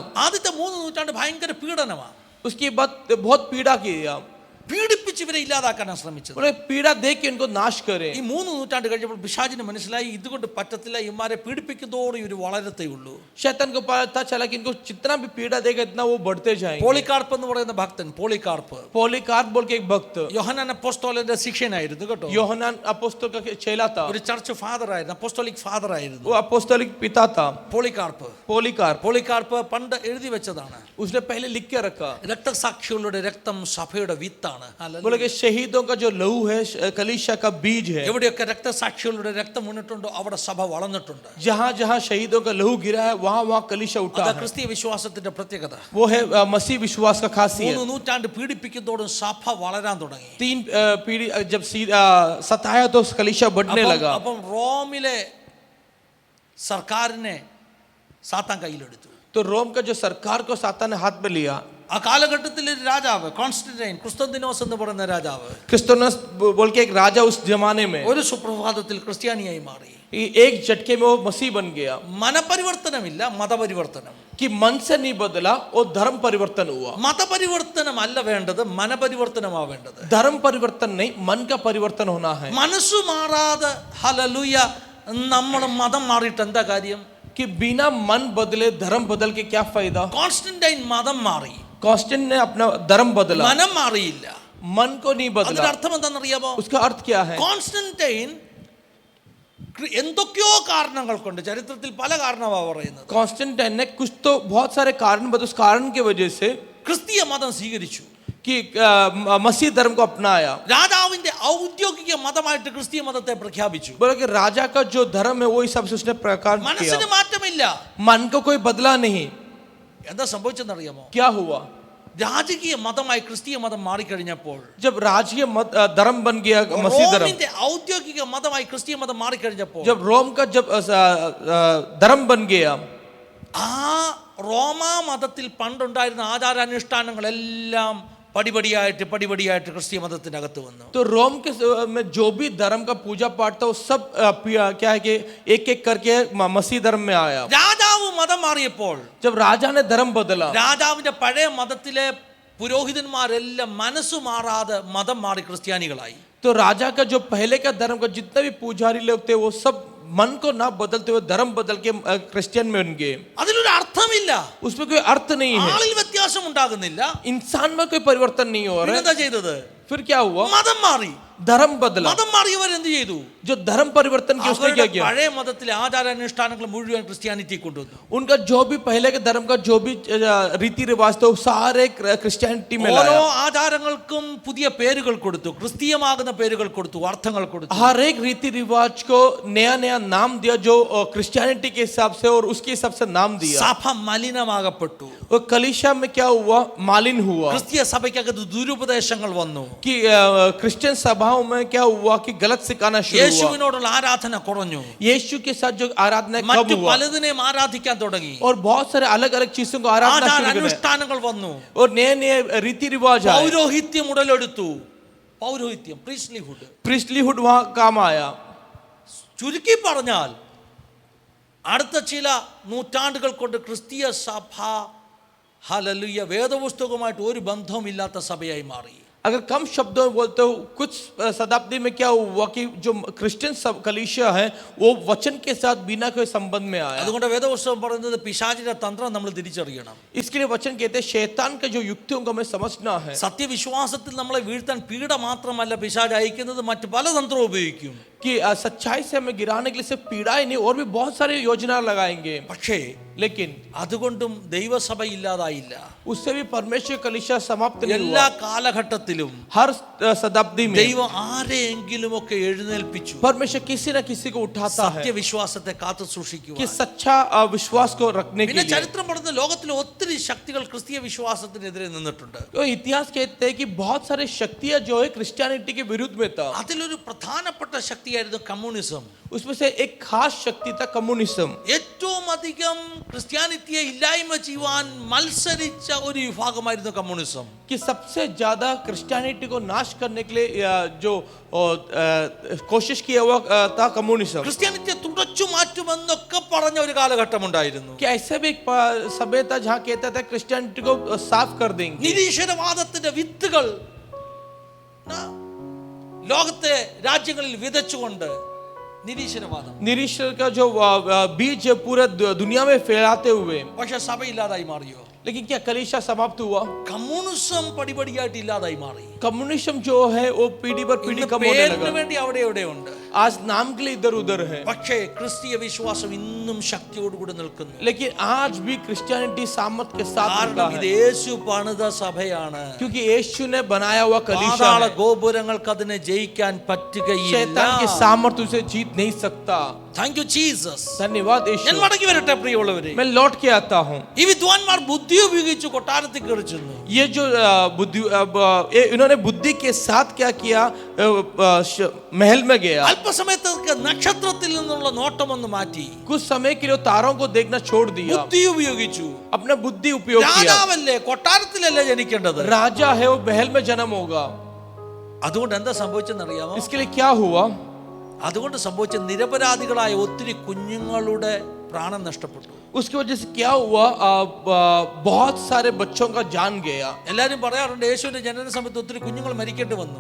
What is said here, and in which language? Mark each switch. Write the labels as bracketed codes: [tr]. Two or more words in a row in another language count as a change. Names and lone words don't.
[ml] ആദ്യത്തെ 3 നൂറ്റാണ്ട് ഭയങ്കര പീഡനമാണ്. [hi] उसके बाद बहुत पीड़ा किया। [ml] പീഡിപ്പിച്ച് പീഡിപ്പിച്ച് ഇവരെ ഇല്ലാതാക്കാനാണ് ശ്രമിച്ചത്. [hi] बोले पीड़ा दे के इनको नाश करे. [ml] ഈ 3 നൂറ്റാണ്ട് കഴിഞ്ഞപ്പോൾ പിശാചിന് മനസ്സിലായി ഇതുകൊണ്ട് പറ്റത്തില്ല, ഇവന്മാരെ പീഡിപ്പിക്കുന്നതോടെ ഇവർ വളരത്തേ ഉള്ളൂ. [hi] शैतान को पता चला कि इनको जितना भी पीड़ा देगा इतना वो बढ़ते जाएंगे. [ml] പോളികാർപ്പ് എന്ന് പറയുന്ന ഭക്തൻ, പോളികാർപ്പ് [hi] पॉलीकार्प बोल के एक भक्त [ml] യോഹന്നാൻ അപ്പോസ്തലന്റെ ശിഷ്യനായിരുന്നു കേട്ടോ. [hi] യോഹന്നാൻ അപ്പോസ്തല का चेला था. [ml] ഒരു [en] church father [ml] ആയിരുന്നു, [en] apostolic father [ml] ആയിരുന്നു [hi] वो अपोस्तलिक पिता था. [ml] പോളികാർപ്പ്. [hi] पॉलीकार्प [ml] പണ്ട് എഴുതി വെച്ചതാണ്. [hi] उसने पहले लिख के रखा. [ml] രക്തസാക്ഷികളുടെ രക്തം സഭയുടെ വിത്താണ്. [hi] बोले कि शहीदों का जो लहू है कलीसिया का बीज है. [ml] എവിടെയൊക്കെ രക്തസാക്ഷികളുടെ രക്തം വീണിട്ടുണ്ടോ അവിടെ സഭ വളർന്നിട്ടുണ്ട്. [hi] जहाँ जहाँ शहीदों का लहू गिरा है वहाँ वहाँ कलीसिया उठा [ml] അതാ [hi] है. [ml] ക്രിസ്തീയ വിശ്വാസത്തിന്റെ പ്രത്യേകത. [hi] वो है मसीह विश्वास का खासियत. [ml] 3 നൂറ്റാണ്ട് പീഡിപ്പിക്കുന്നതോടും സഭ വളരാൻ തുടങ്ങി. [hi] 3 पीढ़ी जब सताया तो कलीसिया बढ़ने लगा. [ml] അപ്പം റോമിലെ സർക്കാരിനെ സാത്താൻ കയ്യിലെടുത്തു. [hi] तो रोम का जो सरकार को सातान ने हाथ में लिया. [ml] ആ കാലഘട്ടത്തിൽ ഒരു രാജാവ് കോൺസ്റ്റന്റൈൻ, കുസ്തന്തിനോസ് എന്ന് പറയുന്ന രാജാവ് [hi] क्रिस्तोनस बोल के एक राजा उस जमाने में [ml] ഒരു സുപ്രഭാതത്തിൽ ക്രിസ്ത്യാനിയായി മാറി. [hi] एक झटके में वो मसीह बन गया. [ml] മനപരിവർത്തനമില്ല, മതപരിവർത്തനം. [hi] कि मन से नहीं बदला वो धर्म परिवर्तन हुआ. [ml] മതപരിവർത്തനം അല്ല വേണ്ടത്, മനപരിവർത്തനമാ വേണ്ടത്. [hi] धर्म परिवर्तन नहीं, मन का परिवर्तन होना है. [ml] മനസ്സു മാറാതെ ഹല്ലേലൂയ നമ്മൾ മതം മാറിയിട്ട് എന്താ കാര്യം? [hi] कि बिना मन बदले धर्म बदल के क्या फायदा. [ml] കോൺസ്റ്റന്റൈൻ മതം മാറി, [hi] कॉन्स्टेंट ने अपना धर्म बदला, [ml] മനം മാറിയില്ല. [hi] मन को नहीं [ml] അതിന്റെ [hi] बदला. [ml] അർത്ഥം എന്താണെന്നറിയാമോ? [hi] उसका अर्थ क्या है? [ml] കോൺസ്റ്റന്റൈൻ എന്തൊക്കെയോ കാരണങ്ങൾ കൊണ്ട്, ചരിത്രത്തിൽ പല കാരണമാണ് പറയുന്നത്, [hi] कॉन्स्टेंटाइन ने कुछ तो बहुत सारे कारण बता, उस कारण की वजह से [ml] ക്രിസ്തീയ മതം സ്വീകരിച്ചു. [hi] कि मसीह धर्म को अपनाया. [ml] രാജാവിന്റെ ഔദ്യോഗിക മതമായിട്ട് ക്രിസ്തീയ മതത്തെ പ്രഖ്യാപിച്ചു. [hi] बोला कि राजा का जो धर्म है वो हिसाब से उसने प्रकार किया. [ml] മനസ്സിന് മാറ്റമില്ല. [hi] मन को कोई बदला नहीं. [ml] എന്താ സംഭവിച്ചെന്നറിയാമോ? [hi] क्या हुआ? [ml] രാജകീയ മതമായി ക്രിസ്തീയ മതം മാറിക്കഴിഞ്ഞപ്പോൾ, [hi] जब राजकीय धर्म बन गया मसीह धर्म, [ml] റോമിന്റെ ഔദ്യോഗിക മതമായി ക്രിസ്തീയ മതം മാറിക്കഴിഞ്ഞപ്പോൾ, [hi] जब रोम का जब धर्म बन गया, [ml] ആ റോമാ മതത്തിൽ പണ്ടുണ്ടായിരുന്ന ആചാരാനുഷ്ഠാനങ്ങളെല്ലാം പടിപടിയായിട്ട് ക്രിസ്തീയ മതത്തിനകത്ത് വന്നു. [hi] तो रोम के में जो भी धर्म का पूजा पाठ था वो सब क्या है कि एक एक करके मसीह धर्म में आया. [ml] രാജാവ് മതം മാറിയപ്പോൾ, [hi] जब राजा ने धर्म बदला, [ml] രാജാവിന്റെ പഴയ മതത്തിലെ പുരോഹിതന്മാരെല്ലാം മനസ്സു മാറാതെ മതം മാറി ക്രിസ്ത്യാനികളായി. [hi] तो राजा का जो पहले का धर्म का जितने भी पुजारी लोग थे वो सब मन को ना बदलते हुए धर्म बदल के क्रिश्चियन में बन गए. [ml] അതിലൊരു അർത്ഥമില്ല, [hi] उसमें कोई अर्थ नहीं है. [ml] ആളിൽ വ്യത്യാസം ഉണ്ടാകുന്നില്ല. [hi] इंसान में कोई परिवर्तन नहीं हो रहा है. [ml] എന്താ ചെയ്തത്? [hi] फिर क्या हुआ? [ml] മതം മാറി. [hi] धर्म बदला. [ml] മതം മാറിയവർ എന്ത് ചെയ്തു? [hi] जो धर्म परिवर्तन किया उसने क्या किया? [ml] പഴയ മതത്തിലെ ആചാരാനുഷ്ഠാനങ്ങൾ മുഴുവൻ ക്രിസ്ത്യാനിറ്റി കൊണ്ടുവന്നു. [hi] उनका जो भी पहले के धर्म का जो भी रीति रिवाज थे वो सारे क्रिश्चियनिटी में [ml] ഓരോ [hi] लाया. [ml] ആചാരങ്ങൾക്കും പുതിയ പേരുകൾ കൊടുത്തു, ക്രിസ്തീയമാകുന്ന പേരുകൾ കൊടുത്തു, അർത്ഥങ്ങൾ കൊടുത്തു. [hi] हर एक रीति रिवाज को नया नया नाम दिया जो क्रिश्चियनिटी के हिसाब से और उसके हिसाब से नाम दिया. [ml] സഭ മലിനമാകപ്പെട്ടു. [hi] और कलीसिया में क्या हुआ? मालिन हुआ. [ml] ക്രിസ്തീയ സഭയ്ക്കകത്ത് ദുരുപദേശങ്ങൾ വന്നു. [hi] कि क्रिश्चियन सभाओं में क्या हुआ कि गलत सिखाना शुरू हुआ. [ml] യേശുവിനോടുള്ള ആരാധന കുറഞ്ഞു. [hi] यीशु के साथ जो आराधना कम [ml] മറ്റു [hi] हुआ [ml] പലതിനെയും ആരാധിക്കാൻ തുടങ്ങി. [hi] और बहुत सारे अलग अलग चीजों को आराधना शुरू कर [ml] അനുഷ്ഠാനങ്ങൾ വന്നു. [hi] और नए नए रीति रिवाज आए. [ml] പൗരോഹിത്യം ഉടലെടുത്തു. പൗരോഹിത്യം, പ്രീസ്റ്റ്ലിഹുഡ്. [hi] प्रीस्टलीहुड वहां काम आया. [ml] ചുരുക്കി പറഞ്ഞാൽ അടുത്ത ചില നൂറ്റാണ്ടുകൾ കൊണ്ട് ക്രിസ്തീയ സഭ ഹല്ലേലൂയ വേദപുസ്തകവുമായിട്ട് ഒരു ബന്ധവുമില്ലാത്ത സഭയായി മാറി. [hi] अगर कम शब्दों में बोलते हो कुछ शताब्दी में क्या हुआ कि जो क्रिश्चियन कलीसिया है वो वचन के साथ बिना कोई संबंध में आया. [ml] അതുകൊണ്ട് വേദപുസ്തകം പറയുന്നത് പിശാചിന്റെ തന്ത്രം നമ്മൾ തിരിച്ചറിയണം. [hi] इसके लिए वचन कहते हैं शैतान के जो युक्तियों को हमें समझना है. [ml] സത്യവിശ്വാസത്തിൽ നമ്മളെ വീഴ്ത്താൻ പീഡ മാത്രമല്ല പിശാച് അയക്കുന്നത്, മറ്റു പല തന്ത്രവും ഉപയോഗിക്കും. [hi] कि सच्चाई से हमें गिराने के लिए सिर्फ पीड़ा ही नहीं और भी बहुत सारी योजना लगाएंगे. [ml] പക്ഷേ [hi] लेकिन [ml] അതുകൊണ്ടും ദൈവസഭ ഇല്ലാതായില്ല. [hi] उससे भी परमेश्वर कलीसिया समाप्त नहीं [ml] എല്ലാ [hi] हुआ. [ml] കാലഘട്ടത്തിലും [hi] हर शताब्दी में [ml] ദൈവം ആരെയെങ്കിലും ഒക്കെ എഴുന്നേൽപ്പിച്ചു. [hi] परमेश्वर किसी न किसी को उठाता है [ml] സത്യവിശ്വാസത്തെ കാത്തു [hi] कि [ml] സൂക്ഷിക്കുക. [hi] सच्चा विश्वास को रखने के [ml] പിന്നെ [hi] लिए. [ml] ചരിത്രം പറഞ്ഞ ലോകത്തിലെ ഒത്തിരി ശക്തികൾ ക്രിസ്തീയ വിശ്വാസത്തിനെതിരെ നിന്നിട്ടുണ്ട്. [hi] तो इतिहास कहते हैं कि बहुत सारे शक्तियां जो है क्रिश्चियनिटी के विरुद्ध में था. [ml] അതിലൊരു പ്രധാനപ്പെട്ട ശക്തിയായിരുന്നു കമ്മ്യൂണിസം. [hi] उसमें से एक खास शक्ति था कम्युनिज्म. [ml] ഏറ്റവും അധികം ക്രിസ്ത്യാനിറ്റിയെ ഇല്ലായ്മ ചെയ്യുവാൻ മത്സരിച്ച ഒരു വിഭാഗമായിരുന്നു കമ്മ്യൂണിസം. [hi] कि सबसे ज्यादा क्रिश्चियनिटी को नाश करने के लिए जो कोशिश किया हुआ था कम्युनिज्म. [ml] ക്രിസ്ത്യാനിറ്റിയെ തുടച്ചു മാറ്റുമെന്നൊക്കെ പറഞ്ഞ ഒരു കാലഘട്ടം ഉണ്ടായിരുന്നു. [hi] कि ऐसे भी एक समय था जहां कहता था क्रिश्चियनिटी को साफ कर देंगे. [ml] നിരീശ്വരവാദത്തിന്റെ വിത്തുകൾ ലോകത്തെ രാജ്യങ്ങളിൽ വിതച്ചുകൊണ്ട് നിരീശ്വരവാദം, [hi] निरीश्वर का जो बीज है पूरा दुनिया में फैलाते हुए, [ml] പക്ഷെ സഭയില്ലാതായി മാറിയോ? [hi] लेकिन क्या कलीसिया समाप्त हुआ? [ml] കമ്മ്യൂണിസം പടിപടിയായിട്ട് ഇല്ലാതായി മാറി. [hi] कम्युनिज्म जो है वो पीढ़ी पर पीढ़ी [ml] ഇന്ന് [hi] कम होने [ml] പേരിന് [hi] लगा. [ml] വേണ്ടി അവിടെ ഇവിടെ ഉണ്ട്. [hi] आज नाम के लिए इधर उधर है, [ml] പക്ഷേ ക്രിസ്തീയ വിശ്വാസം ഇന്നും ശക്തിയോടുകൂടി നിൽക്കുന്നു. [hi] लेकिन आज भी क्रिश्चियनिटी सामर्थ के साथ [ml] കാരണം [hi] रहता [ml] ഇത് [hi] है, [ml] യേശു പണിത സഭയാണ്. [hi] क्योंकि यीशु ने बनाया हुआ कलीसिया [ml] പാതാള [hi] है. [ml] ഗോപുരങ്ങൾക്ക് അതിനെ ജയിക്കാൻ പറ്റുകയില്ല. [hi] शैतान के सामर्थ उसे जीत नहीं सकता. [en] Thank you Jesus. [hi] धन्यवाद [ml] ഞാൻ [hi] यीशु. [ml] മടങ്ങി വരട്ടെ പ്രിയമുള്ളവരെ. [hi] मैं लौट के आता हूँ. [ml] ഈ വിദ്വാൻമാർ ബുദ്ധി ഉപയോഗിച്ച് കൊട്ടാരത്തിൽ കയറി ചെന്നു. [hi] ये जो बुद्धि इन्होंने बुद्धि के साथ क्या किया, महल में गया. [ml] അല്പസമയത്തേക്ക് നക്ഷത്രത്തിൽ നിന്നുള്ള നോട്ടം ഒന്ന് മാറ്റി [hi] कुछ समय के लिए तारों को देखना छोड़ दिया, [ml] ബുദ്ധി ഉപയോഗിച്ചു. [hi] अपना बुद्धि उपयोग किया. [ml] രാജാവല്ലേ, കൊട്ടാരത്തിലല്ലേ ജനിക്കേണ്ടത്. [hi] राजा है वो महल में जन्म होगा. [ml] അതുകൊണ്ട് എന്താ സംഭവിച്ചെന്നറിയാമോ? [hi] इसके लिए क्या हुआ? [ml] അതുകൊണ്ട് സംഭവിച്ച നിരപരാധികളായ ഒത്തിരി കുഞ്ഞുങ്ങളുടെ പ്രാണൻ നഷ്ടപ്പെട്ടു. [hi] उसकी वजह से क्या हुआ, बहुत सारे बच्चों का जान गया. [ml] എല്ലാരും പറയാറുണ്ട് യേശുവിന്റെ ജനന സമയത്ത് ഒത്തിരി കുഞ്ഞുങ്ങൾ മരിക്കേണ്ടി വന്നു.